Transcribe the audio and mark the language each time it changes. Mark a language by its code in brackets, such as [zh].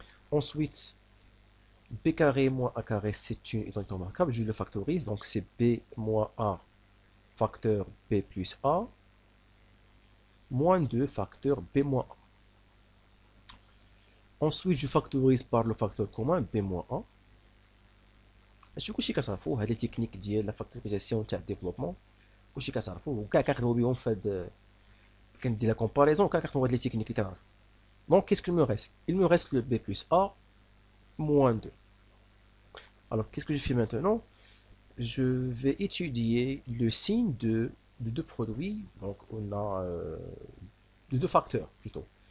[fr] Ensuite, B carré moins A carré, c'est une identité remarquable, je le factorise, donc c'est B moins A facteur B plus A, moins 2 facteur B moins A. Ensuite, je factorise par le facteur commun B moins A. [ar] هادشي كلشي كتعرفوه, هاد لي تكنيك ديال لا فاكتوريزاسيون تاع الديفلوبمون كلشي كتعرفوه, وكاع كنخدمو بهم في هاد كندير لا كومباريزون, وكاع كنخدمو هاد لي تكنيك اللي كنعرفو. [fr] Donc qu'est-ce qu'il me reste? Il me reste le B plus A moins 2. Alors qu'est-ce que je fais maintenant? Je vais étudier le signe de deux produits. Donc on a de deux facteurs plutôt.